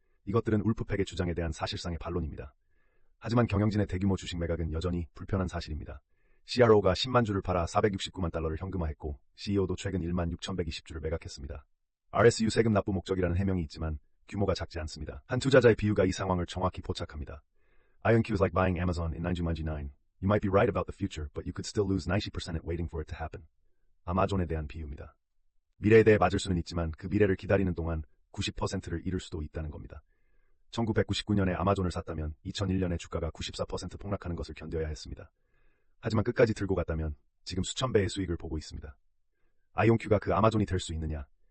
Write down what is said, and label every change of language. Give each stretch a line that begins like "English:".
Korean: 이것들은 울프팩의 주장에 대한 사실상의 반론입니다. 하지만 경영진의 대규모 주식 매각은 여전히 불편한 사실입니다. CRO가 10만 주를 팔아 469만 달러를 현금화했고 CEO도 최근 1만 6,120주를 매각했습니다. RSU 세금 납부 목적이라는 해명이 있지만 규모가 작지 않습니다. 한 투자자의 비유가 이 상황을 정확히 포착합니다.
English: IonQ is like buying Amazon in 1999. You might be right about the future, but you could still lose 90% waiting for it to happen.
Korean: 아마존에 대한 비유입니다. 미래에 대해 맞을 수는 있지만 그 미래를 기다리는 동안 90%를 잃을 수도 있다는 겁니다. 1999년에 아마존을 샀다면 2001년에 주가가 94% 폭락하는 것을 견뎌야 했습니다. 하지만 끝까지 들고 갔다면 지금 수천 배의 수익을 보고 있습니다. 아이온큐가 그 아마존이 될 수 있느냐?